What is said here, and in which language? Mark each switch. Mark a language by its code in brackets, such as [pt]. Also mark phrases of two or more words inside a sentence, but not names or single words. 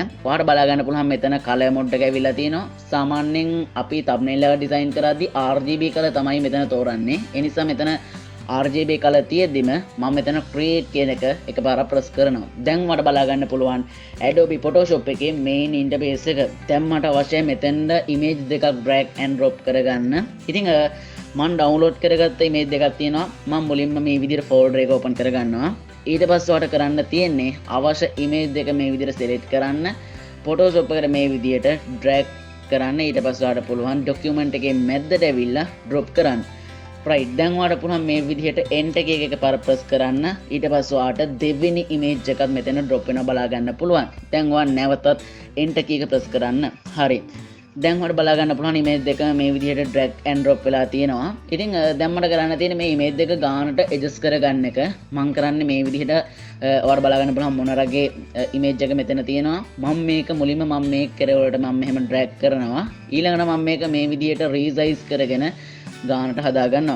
[si] ඔයාලට බලා ගන්න පුළුවන් මෙතන [en] color mode [si] එක ඇවිල්ලා තියෙනවා. සාමාන්‍යයෙන් අපි thumbnail එක design කරද්දී [en] RGB color [si] තමයි මෙතන තෝරන්නේ. ඒ නිසා මෙතන [en] RGB color [si] තියෙද්දිම මම මෙතන create කියන එක එකපාරක් press කරනවා. දැන් ඔයාලට බලා ගන්න පුළුවන් Adobe Photoshop එකේ [en] main interface [si] එක. දැන් මට අවශ්‍යයි මෙතෙන්ද image දෙකක් [en] drag and drop [si] කරගන්න. ඉතින් මම ඩවුන්ලෝඩ් කරගත්ත ඉමේජ් දෙකක් තියෙනවා. මම මුලින්ම මේ විදිහට ෆෝල්ඩර් එක ඕපන් කරගන්නවා. ඊට පස්සේ ඔයාලට කරන්න තියෙන්නේ අවශ්‍ය ඉමේජ් දෙක මේ විදිහට select කරන්න. Photoshop එකට මේ විදිහට drag කරන්න. ඊට පස්සේ ඔයාලට පුළුවන් document එකේ මැද්දට ඇවිල්ලා drop කරන්න. right දැන් ඔයාලට පුළුවන් මේ විදිහට [en] enter key [si] එකපාර press කරන්න. ඊට පස්සේ ඔයාලට දෙවෙනි image එකත් මෙතන drop වෙනවා බලා ගන්න පුළුවන්. දැන් ඔයා නැවතත් [en] enter key [si] එක press කරන්න. හරි. දැන් ඔයාලට බලා ගන්න පුළුවන් image දෙක මේ විදිහට [en] drag and drop [si] වෙලා තියෙනවා. ඉතින් දැන් මට කරන්න තියෙන්නේ මේ image දෙක ගානට adjust කරගන්න එක. මම කරන්නේ මේ විදිහට ඔයාලට බලා ගන්න පුළුවන් මොන රගේ image එක මෙතන තියෙනවා. මම මේක මුලින්ම මම මේක කරවලට මම මෙහෙම drag කරනවා. ඊළඟට මම මේක මේ විදිහට resize කරගෙන ගානට හදා ගන්නවා.